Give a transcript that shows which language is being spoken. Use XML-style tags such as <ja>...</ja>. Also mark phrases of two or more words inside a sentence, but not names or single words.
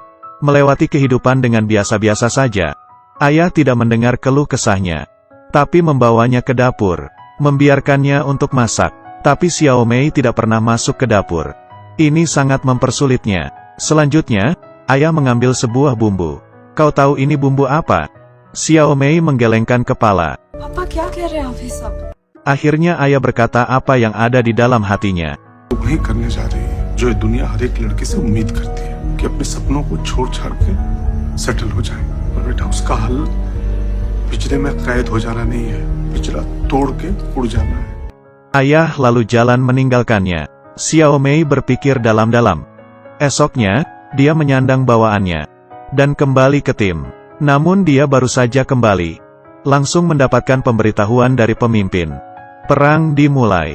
<id>Melewati kehidupan dengan biasa-biasa saja. Ayah tidak mendengar keluh kesahnya, tapi membawanya ke dapur, membiarkannya untuk masak. Tapi Xiao Mei tidak pernah masuk ke dapur. Ini sangat mempersulitnya. Selanjutnya, ayah mengambil sebuah bumbu. Kau tahu ini bumbu apa? Xiao Mei menggelengkan kepala.</id> <hi>पापा क्या कह रहे हैं आप ये सब?</hi> <id>Akhirnya ayah berkata apa yang ada di dalam hatinya.</id> <hi>वही करने जा रही है जो ये दुनिया हर एक लड़के से उम्मीद करती है कि अपने सपनों को छोड़ छाड़ के सेटल हो जाए। और बेटा उसका हल पिंजरे में कैद हो जाना नहीं है, पिंजरा तोड़ के उड़ जाना है।</hi> <id>Ayah lalu jalan meninggalkannya. Xiao Mei berpikir dalam-dalam. Esoknya, dia menyandang bawaannya dan kembali ke tim. Namun dia baru saja kembali, langsung mendapatkan pemberitahuan dari pemimpin. Perang dimulai.</id>